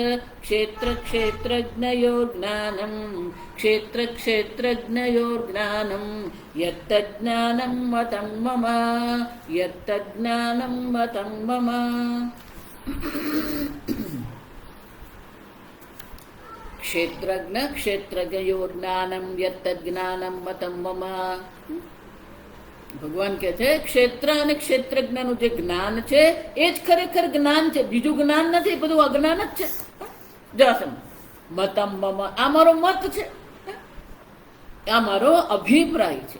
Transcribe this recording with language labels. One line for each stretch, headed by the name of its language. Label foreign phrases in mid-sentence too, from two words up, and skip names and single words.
Sanskrit: क्षेत्रक्षेत्रज्ञयोर्ज्ञानं क्षेत्रक्षेत्रज्ञयोर्ज्ञानं यत्तज्ज्ञानं मतं मम यत्तज्ज्ञानं मतं मम। क्षेत्रज्ञ क्षेत्रज्ञयोर्ज्ञानं यत्तज्ज्ञानं मतं मम।
Gujarati: ભગવાન કહે છે ક્ષેત્ર અને ક્ષેત્રજ્ઞનું જે જ્ઞાન છે એ જ ખરેખર જ્ઞાન છે, બીજું જ્ઞાન નથી, બધું અજ્ઞાન જ છે.
Sanskrit: જાસમ મતમ મમ,
Gujarati: આ મારો મત છે, આ મારો અભિપ્રાય છે.